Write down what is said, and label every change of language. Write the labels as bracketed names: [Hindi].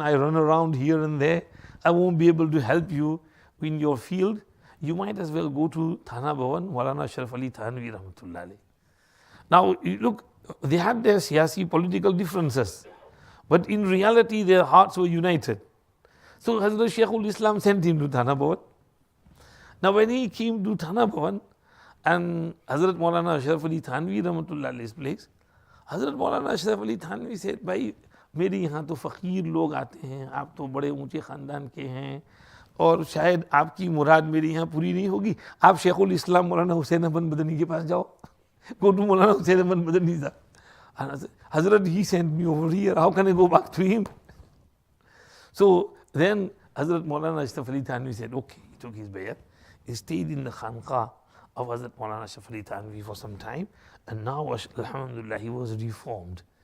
[English] I run around here and there. I won't be able to help you in your field. You might as well go to Thana Bhavan, Maulana Ashraf Ali Thanvi Rahmatullah alayhi. Now, look, they had their siyasi political differences, but in reality their hearts were united. So Hazrat Shaykhul Islam sent him to Thana Bhavan. Now when he came to Thana Bhavan and Hazrat Maulana Ashraf Ali Thanvi Rahmatullah alayhi's place, Hazrat Maulana Ashraf Ali Thanvi said, [Hindi] bhai, मेरे यहाँ तो फ़कीर लोग आते हैं, आप तो बड़े ऊंचे ख़ानदान के हैं और शायद आपकी मुराद मेरे यहाँ पूरी नहीं होगी, आप शेखुल इस्लाम मौलाना हुसैन अहमद मदनी के पास जाओ. [English] Go to Maulana Hussain Ahmad Madani sir. And I said, Hazrat, he sent me over here, how can I go back to him? So then Hazrat Maulana Ashraf Ali Thanvi said, okay, he took his bayat. He stayed in the Khanqa of Hazrat Maulana Ashraf Ali Thanvi for some time, and now alhamdulillah he was reformed.